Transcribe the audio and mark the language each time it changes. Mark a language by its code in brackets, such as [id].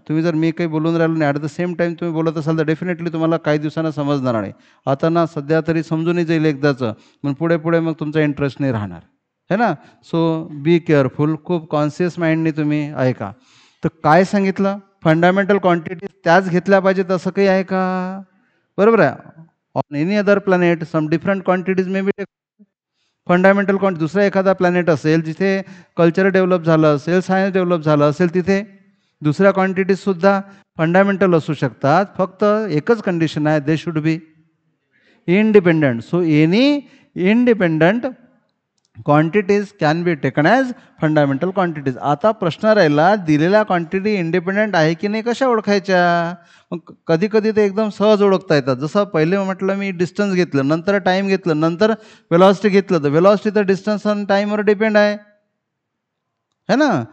[mr] तुम्ही जर मी काही बोलून राहिलो नाही, [en] at the same time [mr] तुम्ही बोलत असाल तर डेफिनेटली तुम्हाला काही दिवसांना समजणार नाही. आता ना सध्या तरी समजूनही जाईल एकदाचं, पण पुढे पुढे मग तुमचा इंटरेस्ट नाही राहणार, है ना. [en] so be careful, [mr] खूप कॉन्शियस माइंडने तुम्ही ऐका. तर काय सांगितलं, फंडामेंटल क्वांटिटीज त्याच घेतल्या पाहिजेत असं काही आहे का, बरोबर आहे. [en] On any other planet some different quantities may be fundamental quantity. [mr] दुसरा एखादा प्लॅनेट असेल जिथे कल्चर डेव्हलप झालं असेल, सायन्स डेव्हलप झालं असेल, तिथे दुसऱ्या क्वांटिटीजसुद्धा फंडामेंटल असू शकतात. फक्त एकच कंडिशन आहे, [en] They should be independent. So any independent quantities can be taken as fundamental quantities. [mr] आता प्रश्न राहिला, दिलेल्या क्वांटिटी इंडिपेंडंट आहे की नाही कशा ओळखायच्या. मग कधी कधी ते एकदम सहज ओळखता येतात. जसं पहिले म्हटलं मी, डिस्टन्स घेतलं, नंतर टाईम घेतलं, नंतर वेलॉसिटी घेतलं, तर वेलॉसिटी तर डिस्टन्स आणि टाईमवर डिपेंड आहे ना.